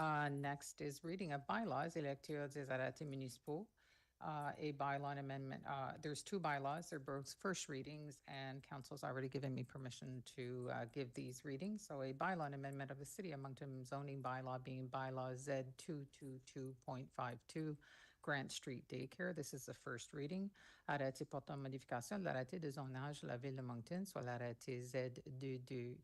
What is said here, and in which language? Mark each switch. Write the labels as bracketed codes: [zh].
[en] Next is reading of bylaws, [fr] lecture des arrêtés municipaux. [en] A bylaw amendment, there's two bylaws, they're both first readings, and council's already given me permission to give these readings. So a bylaw amendment of the City of Moncton zoning bylaw being bylaw Z 222.52, Grant Street Daycare. This is the first reading. [fr] Arrêté portant modification de l'arrêté de zonage de la Ville de Moncton sur l'arrêté Z22.